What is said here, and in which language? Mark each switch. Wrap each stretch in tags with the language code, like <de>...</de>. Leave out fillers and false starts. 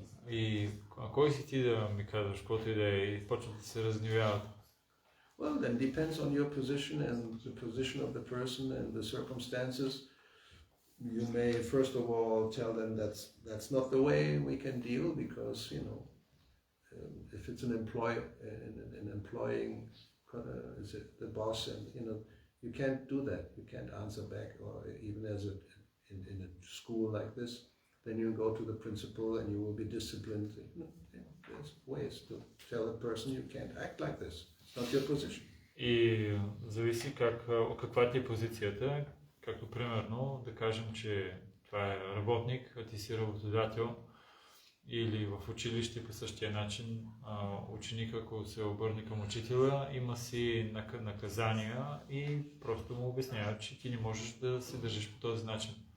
<bg>И кой си ти да ми казваш, каквото и да е, и почват да се разгневяват?</bg> <en>Well, then depends on your position and the position of the person and the circumstances. You may first of all tell them that's not the way we can deal because if it's an employing is it the boss and you can't do that. You can't answer back, or even as in a school like this, then you go to the principal and you will be disciplined. There's ways to tell a person you can't act like this. It's not your position.</en> <bg>И зависи каква ти е позицията. Както примерно да кажем, че това е работник, а ти си работодател, или в училище по същия начин ученик, ако се обърне към учителя, има си наказания и просто му обясняват, че ти не можеш да се държиш по този начин.</bg>